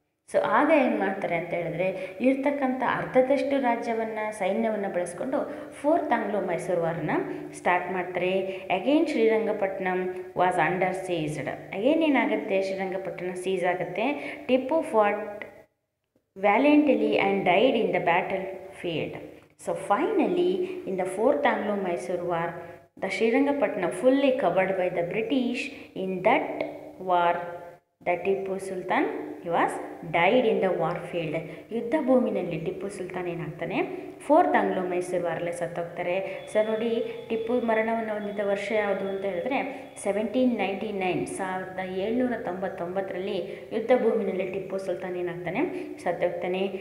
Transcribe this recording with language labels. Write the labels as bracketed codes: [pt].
[kn] So ಆಗ ಏನು ಮಾಡ್ತಾರೆ ಅಂತ ಹೇಳಿದ್ರೆ, ಇರ್ತಕ್ಕಂಥ ಅರ್ಧದಷ್ಟು ರಾಜ್ಯವನ್ನು ಸೈನ್ಯವನ್ನು ಬಳಸ್ಕೊಂಡು 4th ಆಂಗ್ಲೋ-ಮೈಸೂರು ವಾರನ್ನ ಸ್ಟಾರ್ಟ್ ಮಾಡ್ತಾರೆ. [en] Again Srirangapatnam was under ceased. [kn] Again ಏನಾಗುತ್ತೆ, ಶ್ರೀರಂಗಪಟ್ಟಣ ಸೀಸ್ ಆಗುತ್ತೆ. [en] Tipu Ghat ವ್ಯಾಲೆಂಟ್ಲಿ and died in the battle field. So finally in the 4th ಆಂಗ್ಲೋ-ಮೈಸೂರು war the Srirangapatna fully covered by the British. In that war the Tippu Sultan he was died in the war field. [kn] ಯುದ್ಧ ಭೂಮಿನಲ್ಲಿ Tipu Sultan ಏನಾಗ್ತಾನೆ, 4th ಆಂಗ್ಲೋ-ಮೈಸೂರು ವಾರಲ್ಲೇ ಸತ್ತೋಗ್ತಾರೆ. So ನೋಡಿ, ಟಿಪ್ಪು ಮರಣವನ್ನು ಹೊಂದಿದ ವರ್ಷ ಯಾವುದು ಅಂತ ಹೇಳಿದ್ರೆ 1799, 1799ರಲ್ಲಿ ಯುದ್ಧ ಭೂಮಿನಲ್ಲಿ ಟಿಪ್ಪು ಸುಲ್ತಾನ್ ಏನಾಗ್ತಾನೆ, ಸತ್ತೋಗ್ತಾನೆ.